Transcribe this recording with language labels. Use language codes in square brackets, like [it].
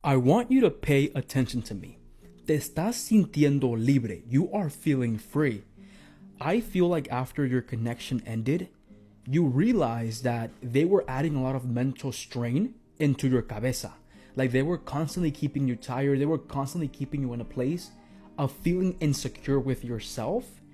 [en] I want you to pay attention to me. [es] Te estás sintiendo libre. [en] You are feeling free. I feel like after your connection ended, you realized that they were adding a lot of mental strain into your cabeza. Like they were constantly keeping you tired. They were constantly keeping you in a place of feeling insecure with yourself.